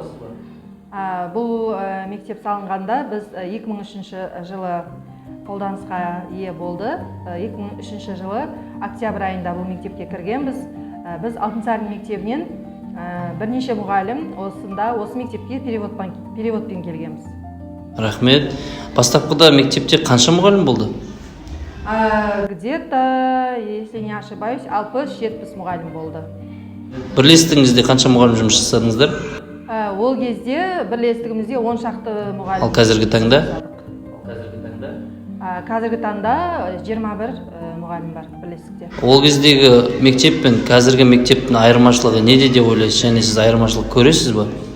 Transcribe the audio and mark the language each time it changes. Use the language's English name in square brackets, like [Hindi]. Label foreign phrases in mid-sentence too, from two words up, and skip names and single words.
[Kazakh] Бұл мектеп салынғанда біз 2003 жылы қолданысқа ие болды. 2003 жылы октябрь айында бұл мектепке кіргенбіз. Біз Алтынсарин мектебінен бірнеше мұғалім осы мектепке переводпен келгенбіз. Рахмет. Бастапқыда мектепте қанша мұғалім болды? [Russian] Где-то, если не ошибаюсь, 60-70 [Kazakh] мұғалім болды. Бірлестігіңізде қанша мұғалім жұмыс жасадыңыздар? Ол кезде бірлестігімізде 10 шақты мұғалім. Ал қазіргі таңда? Қазіргі таңда 21 мұғалім бар бірлестікте. Ол кездегі мектеп пен қазіргі мектептің айырмашылығы неде деп ойлайсыз, және сіз айырмашылық көресіз ба?